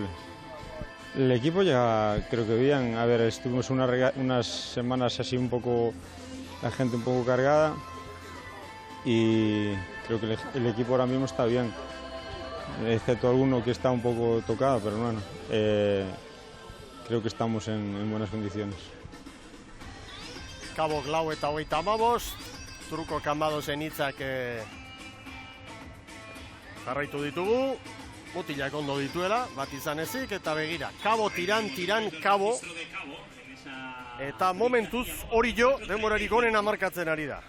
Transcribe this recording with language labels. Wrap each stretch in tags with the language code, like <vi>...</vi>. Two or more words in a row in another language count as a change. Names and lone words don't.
<es>El equipo llega, creo que bien. A ver, estuvimos unas semanas así un poco, la gente un poco cargada y creo que el equipo ahora mismo está bien, excepto alguno que está un poco tocado, pero bueno, creo que estamos en buenas condiciones.</es> <eu>Kabo 4:35, Truko Cambadosen hitzak jarraitu ditugu, mutilak ondo dituela, bat izan ezik, eta begira, Kabo, Tiran, Kabo, eta momentuz hori jo, denborarik onena markatzen ari da.</eu>